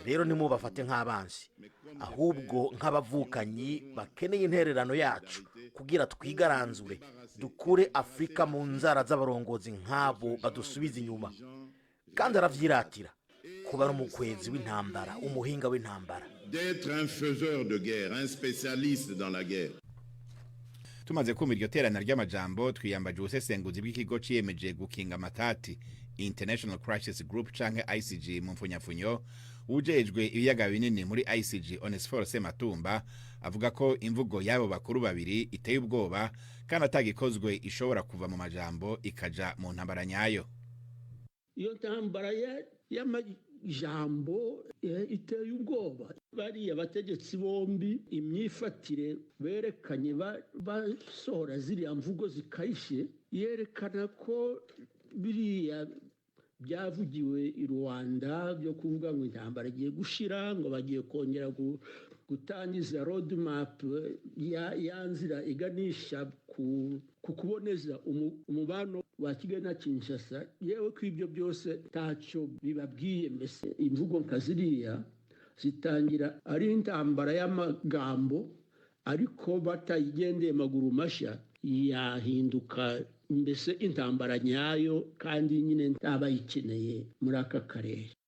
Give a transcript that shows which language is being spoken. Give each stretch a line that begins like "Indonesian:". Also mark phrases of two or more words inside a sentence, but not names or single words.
Rundi: rero nimubafate nk'abanzi ahubwo nk'abavukanyi bakeneye intererano yacu kugira twigaranzure dukure Afrika mu nzara z'abarongozi nk'abo badusubiza inyuma. Kandi aravyiratira kuba ari umukwezi w'intambara, umuhinga w'intambara.
French: D'être un faiseur de guerre, un spécialiste dans la guerre.
Rundi: Tumaze kumva iryo terana ry'amajambo twiyambaje ubusesenguzi bw'ikigo ciyemeje gukinga amatati International Crisis Group canke ICG mu mfunyafunyo ujejwe ibiyaga binini muri ICG Onesphore Sematumba avuga ko imvugo yabo bakuru babiri iteye ubwoba kandi atagikozwe ishobora kuva mu majambo ikaja mu ntambara nyayo. Iyo ntambara y'amajambo iteye ubwoba.
Kinyarwanda: Bariya bategetsi bombi imyifatire berekanye basohora ziriya mvugo zikayishe yerekana ko biriya byavugiwe i Rwanda byo kuvuga ngo intambara igiye gushira, ngo bagiye kongera gutangiza
English: road map
Kinyarwanda: ya nzira iganisha ku kuboneza umubano wa Kigali na Kinshasa. Yewe ko ibyo byose ntacyo bibabwiye. Mbese imvugo nkaziriya zitangira ari intambara y'amagambo, ariko batayigendeye maguru mashya yahinduka mbese intambara nyayo, kandi nyine ntabayikeneye muri aka karere.